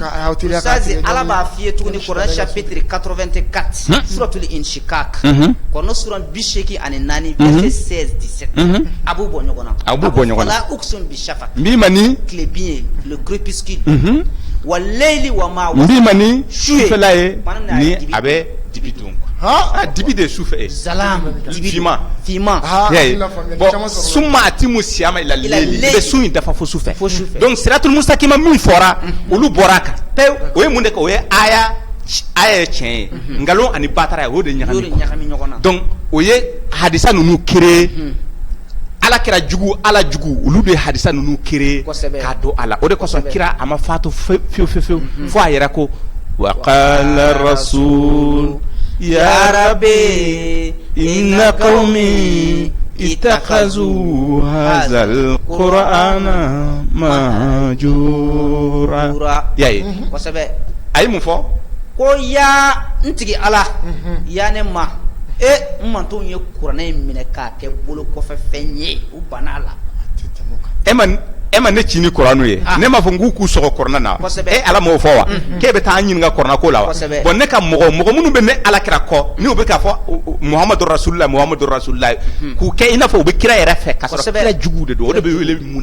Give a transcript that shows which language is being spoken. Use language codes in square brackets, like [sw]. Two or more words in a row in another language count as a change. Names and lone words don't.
[bm] sazi ala b'a f'i ye tuguni [fr] Coran chapitre [bm] 84 [ar] سورة الانشقاق [bm] kɔnɔ sura 84 verset 16-17 a b'u bɔ ɲɔgɔn na [ar] لا أقسم بالشفق [bm] min ma ni tile bin ye [fr] le crépuscule [ar] والليل وما [bm] min ma ni sufɛla ye ni a bɛ dibi dun dibi de sufɛ ye zalam fiman bon [ar] ثم أتموا الصيام إلى الليل [bm] i bɛ sun in dafa fo sufɛ donc [ar] الصراط المستقيم [bm] min fɔra olu bɔra a kan o ye mun de kɛ o ye aya ye tiɲɛ ye nkalon ani batara ye o de ɲagami ɲɔgɔn na donc o ye hadisa ninnu créé ala kira jugu ala jugu olu de hadisa ninnu créé k'a don a la o de kosɔn kira a ma fatu fiyewu fo a yɛrɛ ko [ar] وقال الرسول يا رب إن قومي اتخذوا هذا القرآن مهجورا [bm] yayi kosɛbɛ a ye mun fɔ ko ya n tigi ala ya ne ma n mantonw ye kuranɛ in minɛ k'a kɛ bolo kɔfɛ fɛn ye u banna a la e ma ne ci ni kuranu ye ne m'a fɔ n k'u sɔgɔ kuranɛ na ala m'o fɔ wa k'e bɛ taa ɲininka kuranɛ ko la wa bon ne ka mɔgɔ minnu bɛ ne ala kira kɔ n'u bɛ k'a fɔ [ar] محمد رسول الله [bm] k'u kɛ i n'a fɔ u bɛ kira yɛrɛ fɛ ka sɔrɔ kira juguw de don o de bɛ wele